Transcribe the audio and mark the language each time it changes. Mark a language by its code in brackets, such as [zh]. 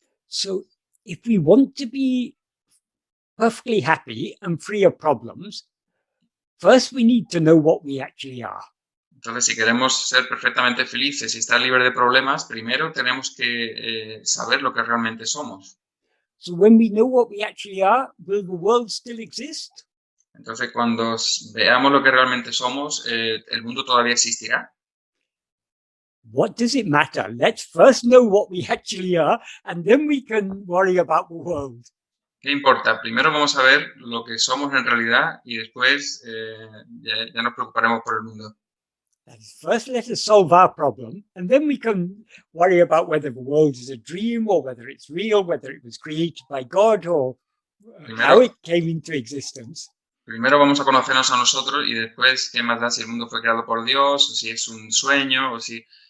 [en] So if we want to be perfectly happy and free of problems, first we need to know what we actually are. [es] Entonces, si queremos ser perfectamente felices y estar libres de problemas, primero tenemos que saber lo que realmente somos. [en] So when we know what we actually are, will the world still exist? [es] Entonces, cuando veamos lo que realmente somos, ¿el mundo todavía existirá? [en] What does it matter? Let's first know what we actually are, and then we can worry about the world. [es] ¿Qué importa? Primero vamos a ver lo que somos en realidad y después ya nos preocuparemos por el mundo. [en] That is, first let us solve our problem, and then we can worry about whether the world is a dream or whether it's real, whether it was created by God or how it came into existence. [es] Primero vamos a conocernos a nosotros y después, ¿qué más da si el mundo fue creado por Dios o si es un sueño o si...